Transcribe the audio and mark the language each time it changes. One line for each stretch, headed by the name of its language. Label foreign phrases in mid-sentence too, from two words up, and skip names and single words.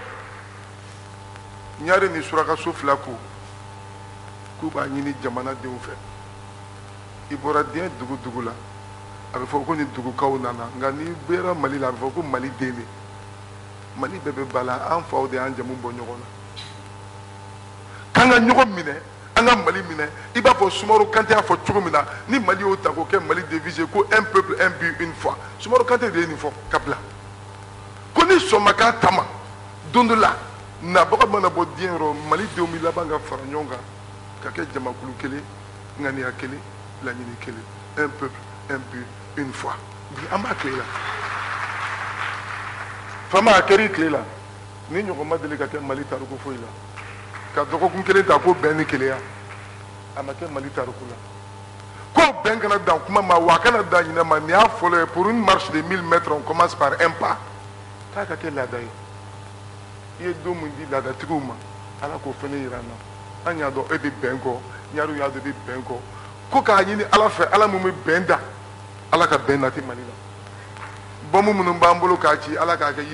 Bambara: ɲare ni surakaso fila ko k'u b'a ɲini jamanadenw fɛ i bɔra diɲɛ dugu dugu la a bɛ fɔ ko ni dugukaw nana nka n'i bɔra Mali la a bɛ fɔ ko Mali den de Mali bɛɛ bɛ ba la an faw de y'an jamu bɔ ɲɔgɔn na k'an ka ɲɔgɔn minɛ an ka Mali minɛ i b'a fɔ Sumaworo Kante y'a fɔ cogo min na ni Mali y'o ta k'o kɛ Mali devise ko
French: un peuple un but une foi
Bambara: Sumaworo Kante de ye nin fɔ ka bila ko ni sɔn ma k'a ta ma don dɔ la nabaga mana bɔ diɲɛ yɔrɔ Malidenw bɛ laban ka fara ɲɔgɔn kan ka kɛ jamakulu kelen ŋaniya kelen laɲini kelen
French: un peuple un but une foi
Bambara: bi an b'a tile la fama a kɛra i tile la ni ɲɔgɔn ma deli ka kɛ Mali tariku foyi la ka dɔgɔkun kelen ta ko bɛn ni keleya a ma kɛ Mali tariku la ko bɛn kana dan kuma ma wa a kana dan ɲinɛ ma nin y'a fɔlɔ ye
French: pour une marche de 1000 mètres on commence par un pas
Bambara: k'a ka kɛ laada ye i ye don min di laadatigiw ma Ala k'o fana yira an na an y'a dɔn e bɛ bɛn kɔ ɲarew y'a dɔn e bɛ bɛn kɔ ko k'a ɲini Ala fɛ Ala mun bɛ bɛn da Ala ka bɛn nati Mali la bomu minnu b'an bolo k'a ci ala k'a kɛ